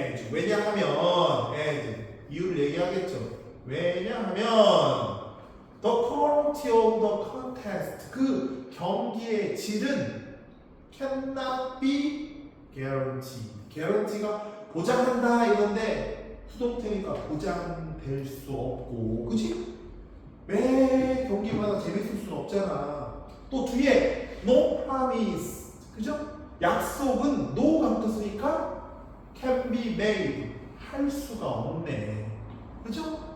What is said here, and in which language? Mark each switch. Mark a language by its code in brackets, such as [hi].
[ko] 왜냐하면 이유를 얘기하겠죠. [en] 왜냐하면 the quality of the contest [ko] 그 경기의 질은 [en] cannot be guaranteed. [ko] guarantee가 보장한다 이건데 수동태니까 보장될 수 없고, 그치? 매 경기마다 재밌을 수는 없잖아. 또 뒤에 no promise, 그죠? 약속은 no가 붙었으니까 [en] can be made [ko] 할 수가 없네, 그죠?